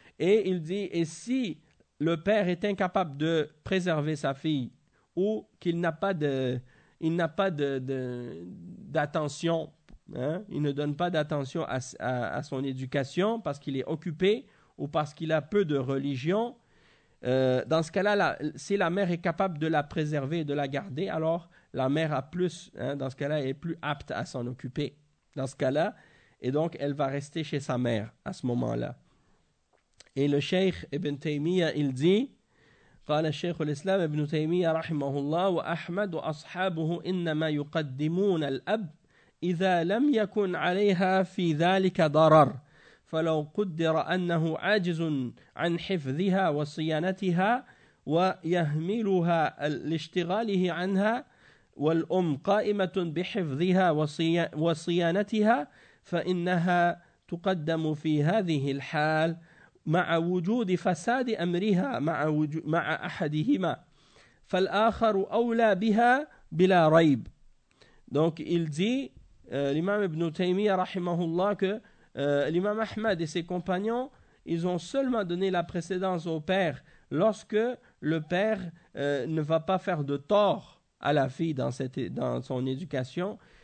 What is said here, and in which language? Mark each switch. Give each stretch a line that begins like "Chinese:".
French: Et il dit, et si le père est incapable de préserver sa fille ou qu'il n'a pas d'attention, hein, il ne donne pas d'attention à son éducation parce qu'il est occupé ou parce qu'il a peu de religion, dans ce cas-là, si la mère est capable de la préserver et de la garder, alors la mère a plus, hein, dans ce cas-là, elle est plus apte à s'en occuper dans ce cas-là, et donc elle va rester chez sa mère à ce moment-là. Et le Cheikh Ibn Taymiyyah, il dit,
Arabic: قال الشيخ الإسلام ابن تيمية رحمه الله وأحمد وأصحابه إنما يقدمون الأب إذا لم يكن عليها في ذلك ضرر فلو قدر أنه عاجز عن حفظها وصيانتها ويهملها لاشتغاله عنها والأم قائمة بحفظها وصيانتها فإنها تقدم في هذه الحال مع وجود فساد أمرها مع أحدهما فالآخر أولى بها بلا ريب.
French: Donc il dit, l'imam Ibn Taymiyyah rahimahullah, que l'imam Ahmad et ses compagnons, ils ont seulement donné la précédence au père lorsque le père ne va pas faire de tort à la fille dans son éducation.